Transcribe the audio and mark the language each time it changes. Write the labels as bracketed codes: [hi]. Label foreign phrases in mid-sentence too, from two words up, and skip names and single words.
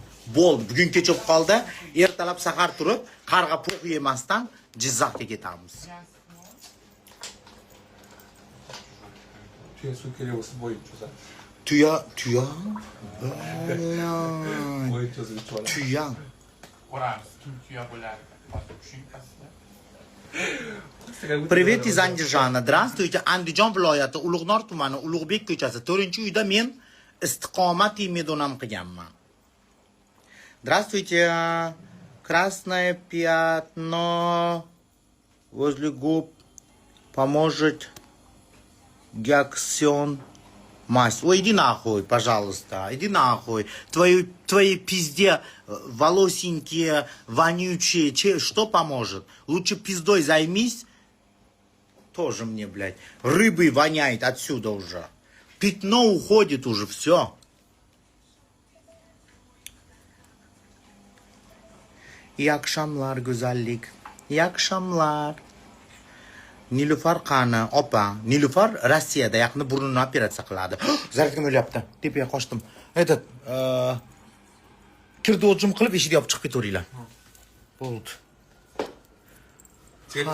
[uz] Bo'ldi, bugun kechib qoldi. Ertalab sahar turib, qarg'a puq yemasdan Jizzaxga ketamiz. Tuya suv kerak bo'lsa bo'yib cho'zadi. Tuya. Bo'yib cho'zib ichib oladi. Tuya. Oramiz, Turkiya bo'lardi. Hozir tushunasizlar. [ru] Привет из Андижана. Здравствуйте. [uz] Andijon viloyati Ulug'nor tumani Ulug'bek ko'chasi 4-uyda men istiqomat medonam qilganman. [ru] Здравствуйте. Красное пятно возле губ поможет гексион мазь. Ой, иди нахуй, пожалуйста. Иди нахуй. Твои пизде волосенькие, вонючие. Что поможет? Лучше пиздой займись. Тоже мне, блядь. Рыбой воняет отсюда уже. Пятно уходит уже, все. [tr] İyi akşamlar güzellik. İyi akşamlar. [uz] Nilufar qani, opa. Nilufar Rossiyada yaqinda burnini operatsiya qiladi. Zararga o'lyapti. Tepaga qochdim. Этот, kirdi o'jim qilib eshikni yopib chiqib ketaveringlar. Bo'ldi. Telefon